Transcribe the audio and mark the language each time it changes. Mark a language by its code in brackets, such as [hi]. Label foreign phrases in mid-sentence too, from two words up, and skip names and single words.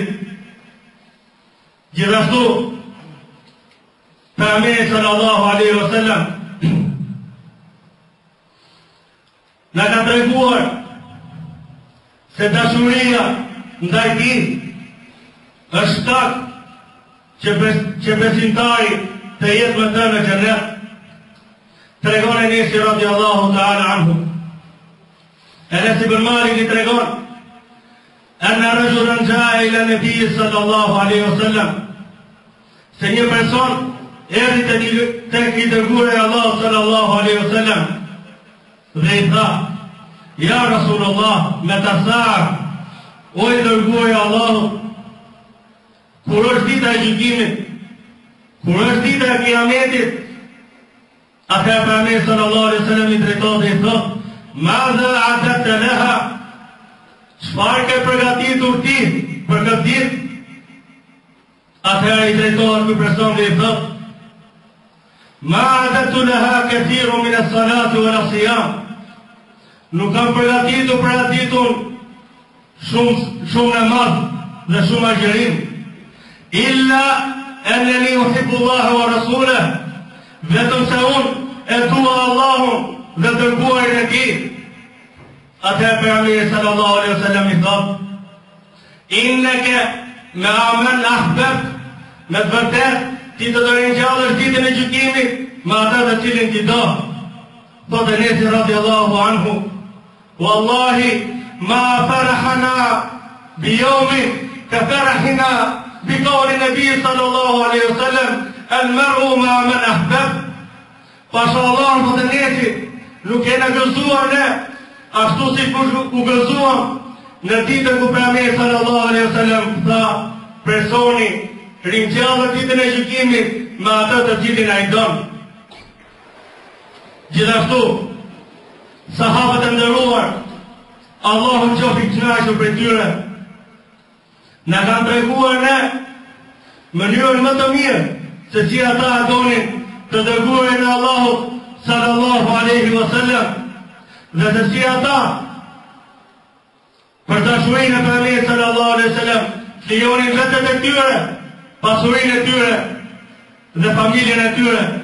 [sq] Gjithashtu, Pejgamberi [ar] صلى الله عليه وسلم [sq] na ka treguar se dashuria ndaj tij është shkak që besimtari të jetë me të në xhenet. Tregon Enes [ar] رضي الله تعالى عنه. Enes ibn Malik [sq] i tregon [ar] أن رجلا جاء إلى النبي صلى الله عليه وسلم, [sq] se një person erdhi tek i dërguari i Allahut [ar] صلى الله عليه وسلم [sq] dhe i tha: [ar] يا رسول الله, [sq] me të tharë, o i dërguari i Allahut, kur është dita e gjykimit, kur është dita e kiametit, atëherë Pejgamberi [ar] صلى الله عليه وسلم [sq] i drejtohet dhe i thotë: [ar] ماذا أعددت لها? [sq] Çfarë ke përgatitur ti për këtë ditë? Atëherë i drejtohet ky person dhe i thotë: [ar] ما أعددت لها كثير من الصلاة والصيام. [sq] Nuk kam përgatitur për atë ditën shumë namaz dhe shumë agjerim. [ar] إلا أنني أحب الله ورسوله, [sq] vetëm se unë e dua Allahun dhe dërguarin e tij. Atëherë Pejgamberi [ar] صلى الله عليه وسلم [sq] i thotë: [ar] إنك مع من أحببت, [sq] me të vërtetë ti do të ringjallësh ditën e gjykimit me ata të cilin ti do. [ar] Thotë Enes رضي الله عنه والله ما فرحنا بيوم كفرحنا بقول النبي صلى الله عليه وسلم المرء مع من أحب. [sq] Pasha Allah, thotë Enesi, nuk e na gëzuar ne ashtu si u gëzuam në ditën ku Pejgamberi [ar] صلى الله عليه وسلم [sq] tha: personi ringjallë ditën e gjykimit me atë të cilin ai don. Gjithashtu, sahabët e nderuar, Allahu qoftë i kënaqur për tyre, na kanë treguar ne mënyrën më të mirë se si ata donin të dërguarin e Allahut [ar] صلى الله عليه وسلم, [sq] dhe se si ata për dashurinë e Pejgamberit [ar] صلى الله عليه وسلم [sq] flijonin vetët e tyre, pasurinë e tyre dhe familjen e tyre.